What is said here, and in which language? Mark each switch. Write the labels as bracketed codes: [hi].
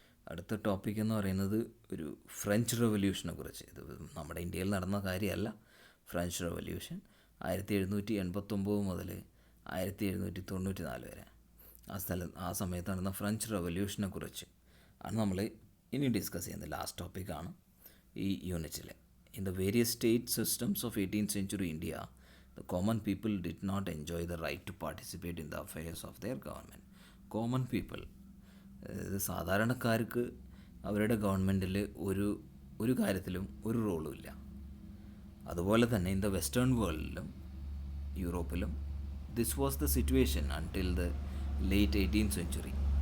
[ml] അടുത്ത ടോപ്പിക് എന്ന് പറയുന്നത് ഒരു ഫ്രഞ്ച് റെവല്യൂഷനെ കുറിച്ച്. ഇത് നമ്മുടെ ഇന്ത്യയിൽ നടന്ന കാര്യമല്ല. ഫ്രഞ്ച് റെവല്യൂഷൻ 1789 മുതൽ 1794 വരെ ആ സമയത്ത് നടന്ന ഫ്രഞ്ച് റെവല്യൂഷനെ കുറിച്ച് ആണ് നമ്മൾ ഇനി ഡിസ്കസ് ചെയ്യുന്നത്. ലാസ്റ്റ് ടോപ്പിക്കാണ് ഈ യൂണിറ്റിൽ. [en] In the various state systems of 18th century India, the common people did not enjoy the right to participate in the affairs of their government. [ml] Common people, അതായത് സാധാരണക്കാർക്ക് അവരുടെ ഗവൺമെൻറ്റിൽ ഒരു കാര്യത്തിലും ഒരു റോളും ഇല്ല. അതുപോലെ തന്നെ [en] In the western വേൾഡിലും യൂറോപ്പിലും this was the situation until the late 18th century.